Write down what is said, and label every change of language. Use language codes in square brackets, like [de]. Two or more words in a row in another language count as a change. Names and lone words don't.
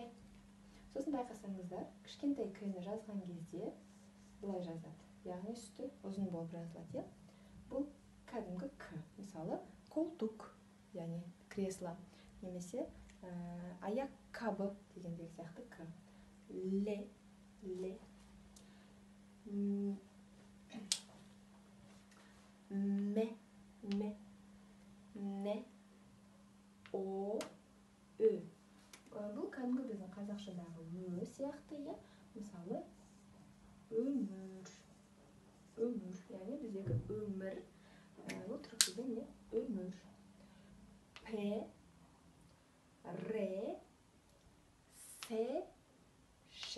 [kk] Сосын байқасаңыздар, кішкентай К-ні жазған кезде бұлай жазады. Яғни үсті ұзын болып жазылады. Бұл кәдімгі К. Мысалы, колтук, яғни кресло, немесе аяқ-қабы дегендегі сияқты К. Л. М. Не. О. Ö. Бұл кәдімгі біздің қазақшадағы Ö сияқты, мысалы, өмір, яғни біздегі өмір, бұл түркіде не? Өмір. П, Р, С, Ш.